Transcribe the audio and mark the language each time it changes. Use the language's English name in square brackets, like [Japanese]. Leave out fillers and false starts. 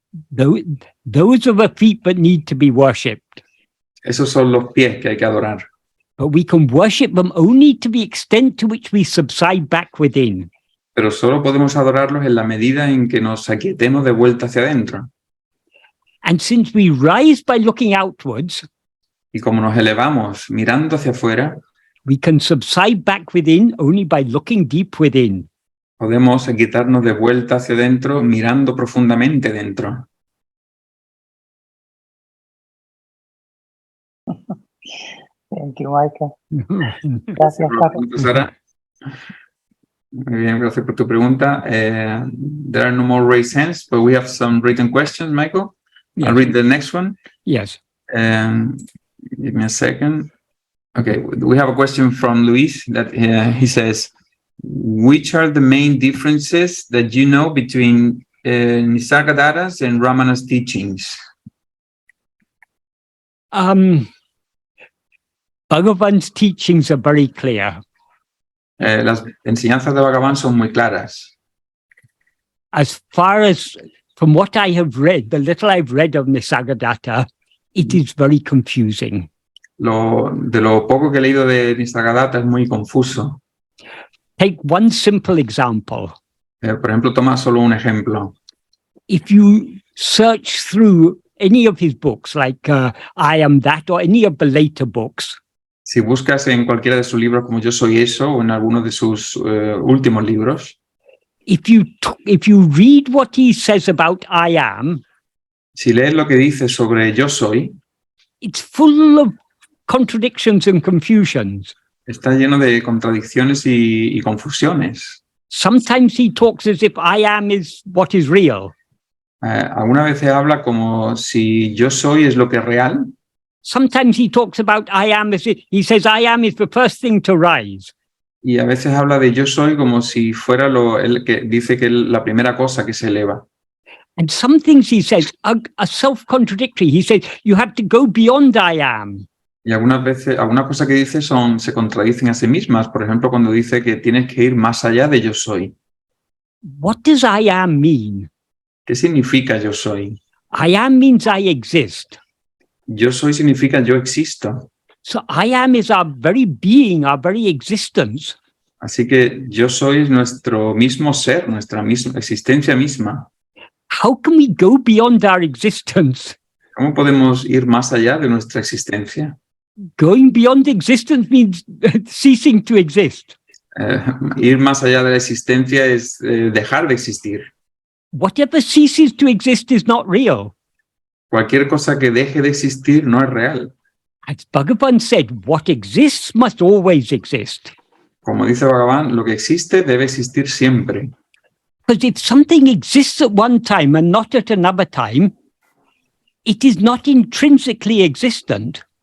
[English] Those are the feet that need to be worshipped. [Spanish] Esos son los pies que hay que adorar. [English] But we can worship them only to the extent to which we subside back within. [Spanish] Pero solo podemos adorarlos en la medida en que nos aquietemos de vuelta hacia adentro. [English] And since we rise by looking outwards, [Spanish] y como nos elevamos mirando hacia afuera, [English] we can subside back within only by looking deep within. [Spanish] Podemos quitarnos de vuelta hacia adentro mirando profundamente dentro. [English] Thank you, Michael. [Spanish] Gracias, Sara. Muy bien, gracias por tu pregunta. [English] There are no more raised hands, but we have some written questions, Michael. Yes. I'll read the next one. Yes. Give me a second. Okay, we have a question from Luis that he says, which are the main differences that you know between Nisargadatta's and Ramana's teachings? Bhagavan's teachings are very clear. [Spanish] Las enseñanzas de Bhagavan son muy claras. [English] As far as from what I have read, the little I've read of Nisargadatta, it is very confusing. [Spanish] De lo poco que he leído de Nisargadatta es muy confuso. [English] Take one simple example. [Spanish] Por ejemplo, toma solo un ejemplo. [English] If you search through any of his books, like I Am That, or any of the later books, [Spanish] Si buscas en cualquiera de sus libros como Yo Soy Eso o en alguno de sus últimos libros, [English] if you read what he says about I am, [Spanish] si lees lo que dice sobre Yo Soy, [English] it's full of contradictions and confusions. [Spanish] está lleno de contradicciones y confusiones. [English] Sometimes he talks as if I am is what is real. [Spanish] Algunas veces habla como si yo soy es lo que es real. [English] Sometimes he talks about I am as if he says I am is the first thing to rise. [Spanish] Y a veces habla de yo soy como si fuera el que dice que es la primera cosa que se eleva. [English] And some things he says are self-contradictory. He says you have to go beyond I am. [Spanish] Y algunas veces, algunas cosas que dice se contradicen a sí mismas. Por ejemplo, cuando dice que tienes que ir más allá de yo soy. [English] What does I am mean? [Spanish] ¿Qué significa yo soy? [English] I am means I exist. [Spanish] Yo soy significa yo existo. [English] So I am is our very being, our very existence. [Spanish] Así que yo soy es nuestro mismo ser, nuestra misma existencia misma. [English] How can we go beyond our existence? [Spanish] ¿Cómo podemos ir más allá de nuestra existencia? [English] Going beyond existence means ceasing to exist. [Spanish] Ir más allá de la existencia es dejar de existir. [English] Whatever ceases to exist is not real. [Spanish] Cualquier cosa que deje de existir no es real. [English] As Bhagavan said, what exists must always exist. [Spanish] Como dice Bhagavan, lo que existe debe existir siempre. [English] Because if something exists at one time and not at another time, it is not intrinsically existent.